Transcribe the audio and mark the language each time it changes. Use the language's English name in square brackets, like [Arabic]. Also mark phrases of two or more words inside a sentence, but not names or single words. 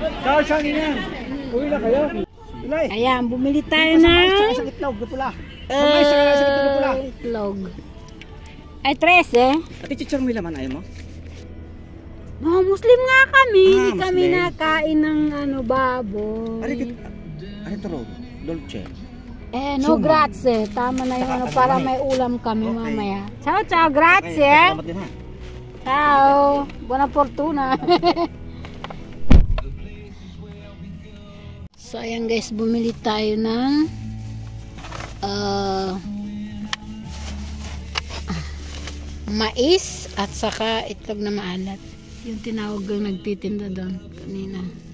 [Filipino] Ayan, bumili tayo ng Sa itlog, pula. itlog. Ay, 13. Ati chichar mo laman ayaw mo? No, Muslim nga kami. Hindi kami Muslim. nakain ng baboy. Ano ito ro? Dolce. [Italian] No grazie. [Filipino] Tama na yung ano, para may ulam kami mamaya. [Italian] Ciao, ciao, grazie. [Filipino] Salamat din ha. [Italian] Ciao. Buona fortuna. [Filipino] So, ayan guys, bumili tayo ng mais at saka itlog na maalat. Yung tinawag yung nagtitinda doon kanina.